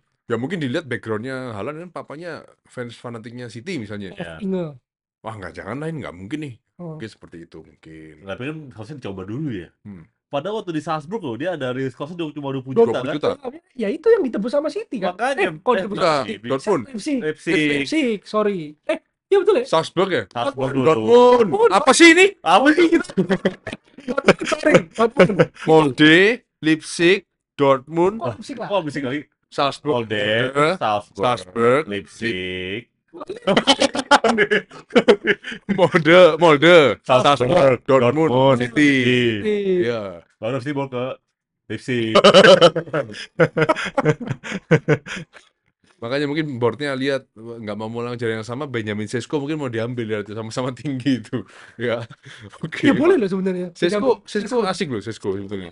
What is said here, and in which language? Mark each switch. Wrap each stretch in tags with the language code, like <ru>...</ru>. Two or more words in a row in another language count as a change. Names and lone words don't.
<id>Ya mungkin dilihat backgroundnya Haaland kan papanya fans fanatiknya City misalnya. Inge. Wah jangan lain nggak mungkin nih. Mungkin seperti itu mungkin. Tapi kan harusnya dicoba dulu ya. Padahal waktu di Salzburg loh, dia ada rilis cost cuma 20 juta juta kan? Ya itu yang ditebus sama City kan? Makanya. Kok ditebus sama City? Dortmund. Leipzig, sorry. Iya betul ya? Salzburg ya? Salzburg dulu. Dortmund. Apa sih ini? Apa sih gitu? Sorry, Dortmund. Molde, Leipzig, Dortmund. Kok Leipzig lah? Oh, Leipzig lagi. Salzburg. Molde, Salzburg. Leipzig. Molde, Salzburg, Dortmund, City. Iya. Baru sih mau ke Leipzig. Makanya mungkin boardnya lihat nggak mau ulang jalan yang sama, Benjamin Sesko mungkin mau diambil ya, sama-sama tinggi itu. Ya, oke. Ya boleh loh sebenarnya. Sesko asik loh, Sesko sebetulnya.</id>